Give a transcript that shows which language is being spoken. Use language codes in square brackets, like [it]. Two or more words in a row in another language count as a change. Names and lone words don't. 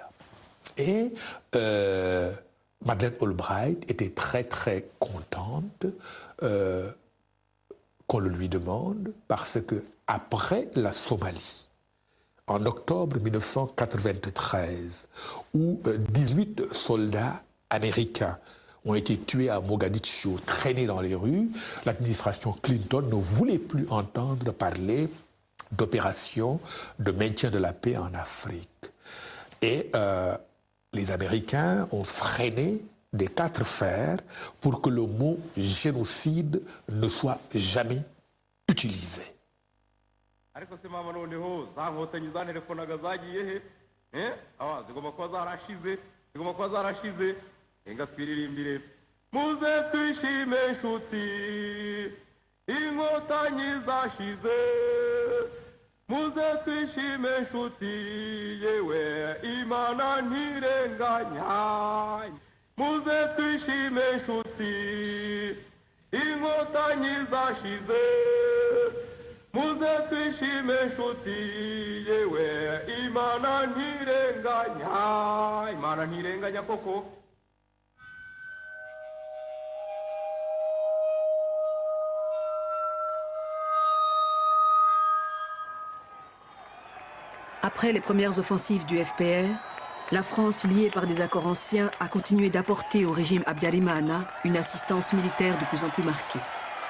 [fr] Et Madeleine Albright était très très contente qu'on le lui demande, parce que après la Somalie, en octobre 1993, où 18 soldats américains ont été tués à Mogadiscio, traînés dans les rues, l'administration Clinton ne voulait plus entendre parler d'opérations de maintien de la paix en Afrique. Et les Américains ont freiné des 4 fers pour que le mot génocide ne soit jamais utilisé. [rw] ariko se mama noneho za nkotanyi zanerefonaga zagiye he zigomba kuba zarashize enga twiririmbire muze twishime nshuti inkotanyi zashize muze twishime nshuti yewe imana ntirenganya muze twishime nshuti inkotanyi zashize muze twishime nshuti yewe imana ntirenganya koko. [fr] Après les premières offensives du FPR, la France, liée par des accords anciens, a continué d'apporter au régime Habyarimana une assistance militaire de plus en plus marquée.